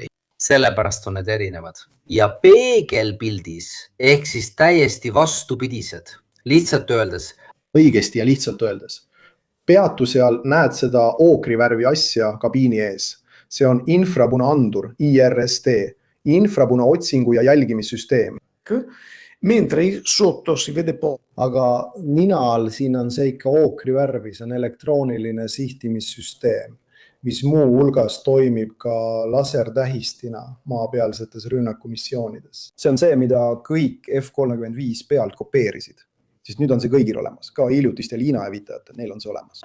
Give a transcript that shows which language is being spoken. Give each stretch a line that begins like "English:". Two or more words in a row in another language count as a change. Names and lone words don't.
Estonian: Sellepärast on need erinevad. Ja peegelpildis ehk siis täiesti vastupidised. Lihtsalt öeldes. Õigesti ja lihtsalt öeldes. Peatu seal näed seda ookrivärvi asja kabiini ees. See on infrapuna andur, IRST, infrapuna otsingu- ja jälgimissüsteem.
Italian: Mentre sotto si vede poco.
Estonian: Aga nina all siin on see ikka ookrivärvi, see on elektrooniline sihtimissüsteem, mis muu hulgas toimib ka lasertähistina maapealsetes rünnakumissioonides. See on see, mida kõik F-35 pealt kopeerisid. Siis nüüd on see kõigil olemas, ka hiljutiste Liina hävitajatel, neil on see olemas.